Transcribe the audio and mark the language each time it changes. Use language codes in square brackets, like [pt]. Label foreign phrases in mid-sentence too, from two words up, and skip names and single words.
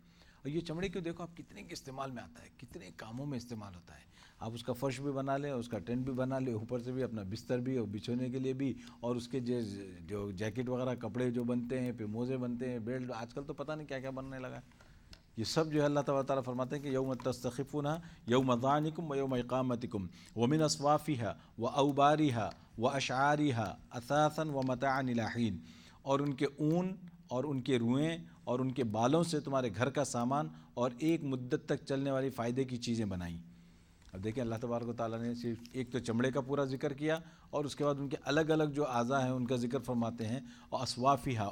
[ur] اور یہ چمڑے کو دیکھو آپ کتنے کے استعمال میں آتا ہے, کتنے کاموں میں استعمال ہوتا ہے. آپ اس کا فرش بھی بنا لیں, اس کا ٹینٹ بھی بنا لیں, اوپر سے بھی اپنا بستر بھی اور بچھونے کے لیے بھی, اور اس کے جو جیکٹ وغیرہ کپڑے جو بنتے ہیں, پھر موزے بنتے ہیں, بیلٹ, آج کل تو پتہ نہیں کیا کیا بننے لگا. یہ سب جو ہے اللہ تعالیٰ فرماتے ہیں کہ [ar] یوم تستخفونہا یوم ظعنکم و یوم اقامتکم ومن اصوافہا و اوبارہا و اشعارہا اثاثا و متاعا الی حین. [ur] اور ان کے اون اور ان کے روئیں اور ان کے بالوں سے تمہارے گھر کا سامان اور ایک مدت تک چلنے والی فائدے کی چیزیں بنائیں. اب دیکھیں اللہ تبارک و تعالیٰ نے صرف ایک تو چمڑے کا پورا ذکر کیا اور اس کے بعد ان کے الگ الگ جو اعضاء ہیں ان کا ذکر فرماتے ہیں.